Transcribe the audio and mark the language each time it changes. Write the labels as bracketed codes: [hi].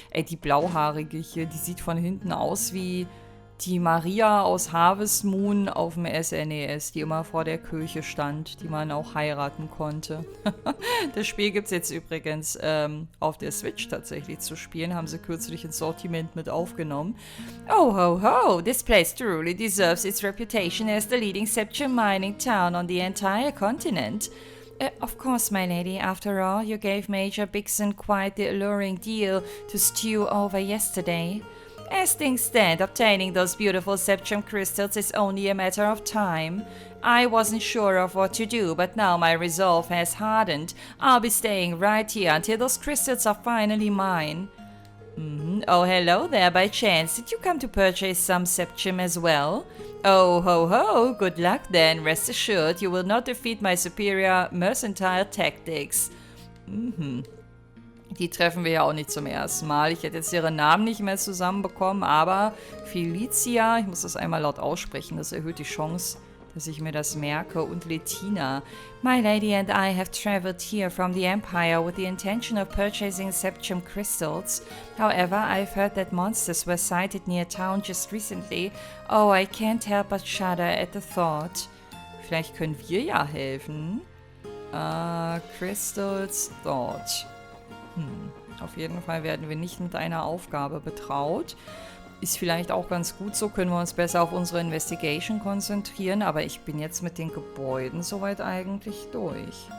[de] Ey, die Blauhaarige hier, die sieht von hinten aus wie die Maria aus Harvest Moon auf dem SNES, die immer vor der Kirche stand, die man auch heiraten konnte. Das Spiel gibt es jetzt übrigens auf der Switch tatsächlich zu spielen, haben sie kürzlich ins Sortiment mit aufgenommen. [en] Oh ho ho, this place truly deserves its reputation as the leading septum mining town on the entire continent. Of course, my lady, after all, you gave Major Bixon quite the alluring deal to stew over yesterday. As things stand, obtaining those beautiful septum crystals is only a matter of time. I wasn't sure of what to do, but now my resolve has hardened. I'll be staying right here until those crystals are finally mine. Oh, hello there, by chance. Did you come to purchase some septum as well? Oh, ho, ho. Good luck then. Rest assured, you will not defeat my superior mercantile tactics. [de] Die treffen wir ja auch nicht zum ersten Mal. Ich hätte jetzt ihre Namen nicht mehr zusammenbekommen, aber Felicia, ich muss das einmal laut aussprechen, das erhöht die Chance, dass ich mir das merke, und Letina. [en] My lady and I have traveled here from the Empire with the intention of purchasing septum crystals. However, I've heard that monsters were sighted near town just recently. Oh, I can't help but shudder at the thought. [de] Vielleicht können wir ja helfen. Crystals Thought. Auf jeden Fall werden wir nicht mit einer Aufgabe betraut. Ist vielleicht auch ganz gut so, können wir uns besser auf unsere Investigation konzentrieren, aber ich bin jetzt mit den Gebäuden soweit eigentlich durch.